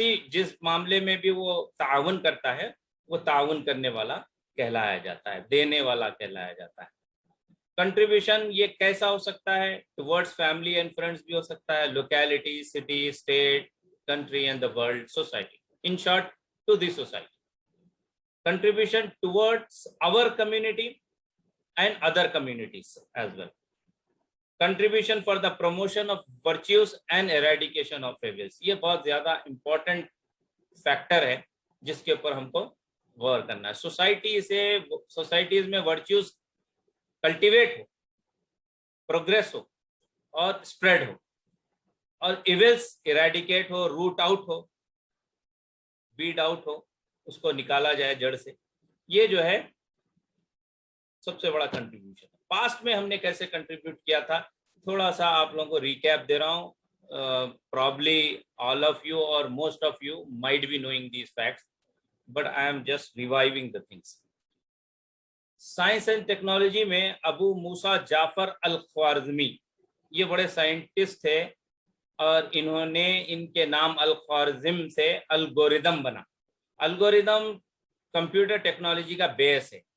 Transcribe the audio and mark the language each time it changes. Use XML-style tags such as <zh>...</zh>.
<hi>जिस मामले में भी वो ताउन करता है, वो ताउन करने वाला कहलाया जाता है, देने वाला कहलाया जाता है।</hi> <en>contribution</en> <hi>ये कैसा हो सकता है?</hi> <en>towards family and friends</en> <hi>भी हो सकता है,</hi> <en>Locality, city, state, country and the world, society. In short, to the society. Contribution towards our community and other communities as well. Contribution for the promotion of virtues and eradication of evils.</en> <hi>ये बहुत ज्यादा important factor है जिसके ऊपर हमको गौर करना है. Societies में वर्च्यूज कल्टिवेट हो, प्रोग्रेस हो और स्प्रेड हो, और इविल्स इरेडिकेट हो, रूट आउट हो, बीड आउट हो, उसको निकाला जाए जड़ से. ये जो है सबसे बड़ा कंट्रीब्यूशन. पास्ट में हमने कैसे कंट्रीब्यूट किया था, थोड़ा सा आप लोगों को रिकैप दे रहा हूँ.</hi> <en>Probably all of you or most of you might be knowing these facts, but I am just reviving the things.</en> <hi>Science and technology में अबू मूसा जाफर अल ख्वारिज़मी, ये बड़े साइंटिस्ट थे और इन्होंने, इनके नाम अल ख्वारिज़म से अल्गोरिदम बना. अल्गोरिदम कंप्यूटर टेक्नोलॉजी का बेस है.</hi>